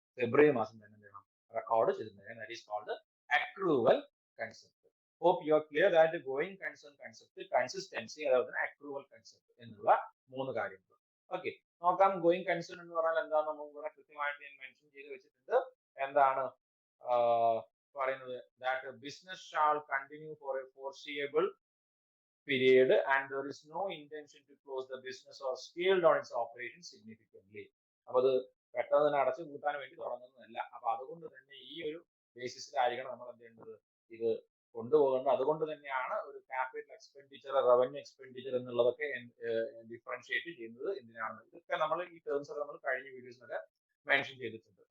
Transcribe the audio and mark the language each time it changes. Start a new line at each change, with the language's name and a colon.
Malayalam: ഫെബ്രുവരി മാസം തന്നെ എന്ത് ചെയ്യണം? Record ചെയ്തിട്ടുണ്ടായിരിക്കണം.
English: That is called accrual concept. Hope you are clear that going concern concept, consistency, അതുപോലെ തന്നെ accrual concept
Malayalam: എന്നുള്ള 3 കാര്യങ്ങൾ. ഓക്കെ, നോക്കാം. ഗോയിങ് കൺസേൺ എന്ന് പറഞ്ഞാൽ എന്താണ് നമ്മൾ ഇവിടെ കൃത്യമായിട്ട് ഞാൻ മെൻഷൻ ചെയ്ത് വെച്ചിട്ടുണ്ട്. എന്താണ് പറയുന്നത്?
English: That business shall continue for a foreseeable period and there is no intention to close the business or scale down its operations significantly.
Malayalam: അപ്പൊ അത് പെട്ടെന്ന് തന്നെ അടച്ചു കൂട്ടാൻ വേണ്ടി തുടങ്ങുന്നതല്ല. അപ്പൊ അതുകൊണ്ട് തന്നെ ഈ ഒരു ബേസിസിലായിരിക്കണം നമ്മൾ എന്ത് ചെയ്യേണ്ടത്? ഇത് കൊണ്ടുപോകേണ്ടത്. അതുകൊണ്ട് തന്നെയാണ് ഒരു ക്യാപിറ്റൽ എക്സ്പെൻഡിച്ചർ, റവന്യൂ എക്സ്പെൻഡിച്ചർ എന്നുള്ളതൊക്കെ ഡിഫറൻഷിയേറ്റ് ചെയ്യുന്നത് എന്തിനാണ്? ഇതൊക്കെ നമ്മൾ ഈ ടേംസ് ഒക്കെ നമ്മൾ കഴിഞ്ഞ വീഡിയോസിലൊക്കെ മെൻഷൻ ചെയ്തിട്ടുണ്ട്.